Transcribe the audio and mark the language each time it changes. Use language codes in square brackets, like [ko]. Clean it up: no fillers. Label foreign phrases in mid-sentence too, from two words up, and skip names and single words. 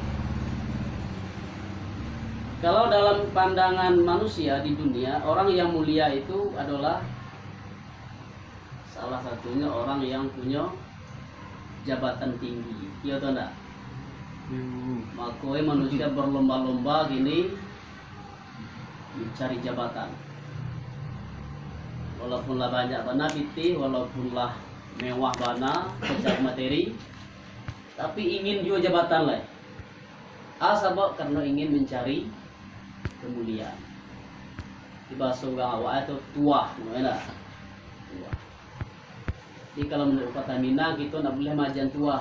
[id] Kalau dalam pandangan manusia di dunia, orang yang mulia itu adalah salah satunya orang yang punya jabatan tinggi. Iya atau enggak? Makanya manusia berlomba-lomba gini mencari jabatan. [min] Walaupunlah banyak bana piti, walaupunlah mewah bana, [id] secara materi, tapi ingin juga jabatan lah. Asabok karena ingin mencari kemuliaan. Di bahasa orang awak itu tuah, mana? Tuah. Jadi kalau menurut kata Minang kita nak boleh majan tuah.